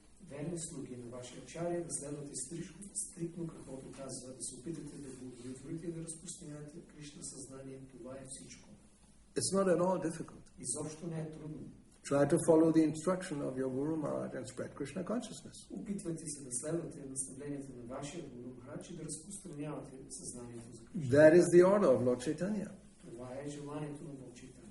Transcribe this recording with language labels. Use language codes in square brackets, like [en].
[bg] Верни слуги на вашия ачаря, да следвате стриктно каквото казва, да се опитате да го удовлетворите и да разпространявате Кришна съзнание. Това е всичко. [en] It's not at all difficult. [bg] Изобщо не е трудно. [en] Try to follow the instruction of your Guru Maharaj and spread Krishna consciousness. [bg] Опитвайте се да следвате наставленията на вашия Гуру Махарадж и да разпространявате съзнанието за Кришна. [en] That is the order of Lord Chaitanya. [bg] Това е желанието на Лорд Чайтanya.